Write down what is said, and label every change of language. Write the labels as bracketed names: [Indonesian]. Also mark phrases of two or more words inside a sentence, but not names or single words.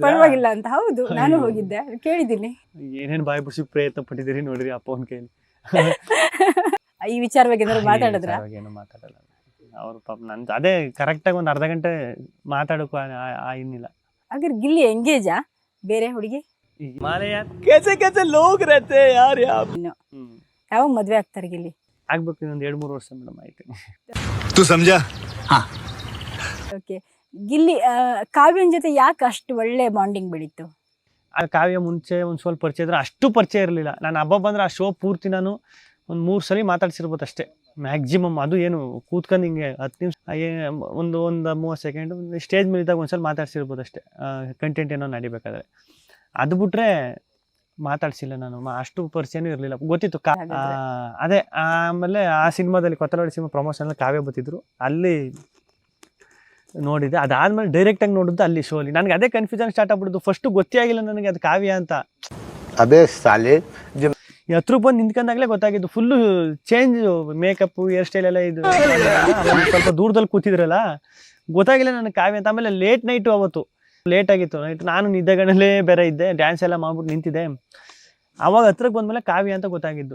[Kannada] ಪರವಾಗಿಲ್ಲ ಅಂತ. ಹೌದು, ನಾನು ಹೋಗಿದ್ದೆ, ಕೇಳಿದ್ದೀನಿ. ಏನೇನು ಬಾಯಿ ಬಿಡಿಸಿ ಪ್ರಯತ್ನ ಪಟ್ಟಿದ್ದೀರಿ ನೋಡ್ರಿ ಅಪ್ಪನ ಕೈಲಿ. ಈ ವಿಚಾರವಾಗಿ ಏನಾದ್ರು ಮಾತಾಡಿದ್ರ? ಏನು ಮಾತಾಡಲ್ಲ ಅವ್ರು ಪಾಪ. ನನ್ ಅದೇ ಕರೆಕ್ಟಾಗಿ ಒಂದು ಅರ್ಧ ಗಂಟೆ ಮಾತಾಡೋಕ್ಕೂ ಇನ್ನಿಲ್ಲ. ಹಾಗಾದ್ರೆ ಗಿಲ್ಲಿ ಎಂಗೇಜಾ ಬೇರೆ ಹುಡುಗಿ? [Hindi] कैसे लोग रहते हैं यार यहाँ. [Kannada] ಯಾವಾಗ ಮದ್ವೆ ಆಗ್ತಾರೆ ಗಿಲ್ಲಿ? ಆಗ್ಬೇಕು ಇನ್ನೊಂದು 2-3 ವರ್ಷ ಮೇಡಮ್. ಆಯ್ತು. [Hindi] तू समझा? हाँ. [Kannada] ಓಕೆ, ಗಿಲ್ಲಿ ಕಾವ್ಯನ ಜೊತೆ ಯಾಕೆ ಅಷ್ಟು ಒಳ್ಳೆ ಬಾಂಡಿಂಗ್ ಬೆಳೀತು? ಆ ಕಾವ್ಯ ಮುಂಚೆ ಒಂದು ಸ್ವಲ್ಪ ಪರಿಚಯ ಇದ್ರೆ, ಅಷ್ಟು ಪರಿಚಯ ಇರಲಿಲ್ಲ. ನಾನು ಹಬ್ಬ ಬಂದ್ರೆ ಆ ಶೋ ಪೂರ್ತಿ ನಾನು ಒಂದು 3 ಸಲ ಮಾತಾಡ್ಸಿರ್ಬೋದು ಅಷ್ಟೇ ಮ್ಯಾಕ್ಸಿಮಮ್. ಅದು ಏನು ಕೂತ್ಕೊಂಡು ಹಿಂಗೆ 10 ನಿಮಿಷ ಒಂದು 30 ಸೆಕೆಂಡ್ ಸ್ಟೇಜ್ ಮೇಲೆ ಇದ್ದಾಗ ಒಂದ್ಸಲ ಮಾತಾಡ್ಸಿರ್ಬೋದು ಅಷ್ಟೇ, ಕಂಟೆಂಟ್ ಏನೋ ನಡಿಬೇಕಾದ್ರೆ. ಅದು ಬಿಟ್ರೆ ಮಾತಾಡ್ಸಿಲ್ಲ ನಾನು. ಅಷ್ಟು ಪರಿಚಯನೂ ಇರಲಿಲ್ಲ, ಗೊತ್ತಿತ್ತು. ಅದೇ ಆಮೇಲೆ ಆ ಸಿನಿಮಾದಲ್ಲಿ ಕೊತ್ತಲವಾಡಿ ಸಿನಿಮಾ ಪ್ರಮೋಷನ್ ಕಾವ್ಯ ಬರ್ತಿದ್ರು, ಅಲ್ಲಿ ನೋಡಿದ್ದೆ. ಅದಾದ್ಮೇಲೆ ಡೈರೆಕ್ಟಾಗಿ ನೋಡಿದ್ದು ಅಲ್ಲಿ ಶೋಲಿ. ನನಗೆ ಅದೇ [English] confusion start [Kannada] ಆಗ್ಬಿಡ್ತು. ಫಸ್ಟು ಗೊತ್ತೇ ಆಗಿಲ್ಲ ನನಗೆ ಅದು ಕಾವ್ಯ ಅಂತ. [Hindi] अबे साले [Kannada] ಹತ್ರ ಬಂದು ನಿಂತ್ಕೊಂಡಾಗಲೇ ಗೊತ್ತಾಗಿದ್ದು. [English] full change, makeup, hair style [Kannada] ಎಲ್ಲ ಇದು. ಸ್ವಲ್ಪ ದೂರದಲ್ಲಿ ಕೂತಿದ್ರಲ್ಲ, ಗೊತ್ತಾಗಿಲ್ಲ ನನಗೆ ಕಾವ್ಯ ಅಂತ. ಆಮೇಲೆ [English] late night, [Kannada] ಅವತ್ತು ಲೇಟ್ ಆಗಿತ್ತು ನೈಟ್. ನಾನು ನಿದ್ದೆಗಣಲ್ಲೇ ಬೇರೆ ಇದ್ದೆ, ಡ್ಯಾನ್ಸ್ ಎಲ್ಲ ಮಾಡ್ಬಿಟ್ಟು ನಿಂತಿದ್ದೆ. ಆವಾಗ ಹತ್ರಕ್ಕೆ ಬಂದಮೇಲೆ ಕಾವ್ಯ ಅಂತ ಗೊತ್ತಾಗಿದ್ದು.